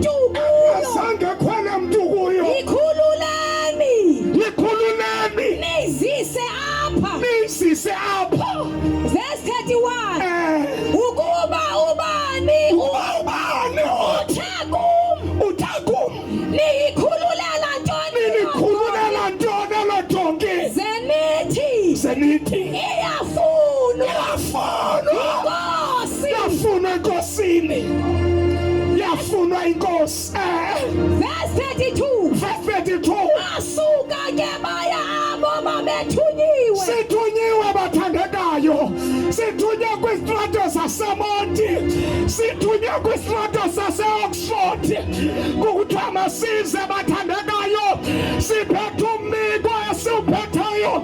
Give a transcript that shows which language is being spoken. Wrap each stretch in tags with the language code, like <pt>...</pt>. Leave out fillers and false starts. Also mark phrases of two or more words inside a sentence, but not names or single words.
<xh>mntu kuyo ikhululeni nizise apha verse 31 ukuba ubani uthakum niyikhululela ntoni lo donki zenithi iyafunwa Uba inkosi. Verse 32. Verse 32. Asuka ke baya abo babethunyiwe. Sithunyiwe bathandekayo. Sithunywe kwistrato zaseMonti. Sithunywe kwistrato zaseOxford. Kuthiwa masize bathandekayo. Siphethe umbiko esiwuphetheyo.</xh>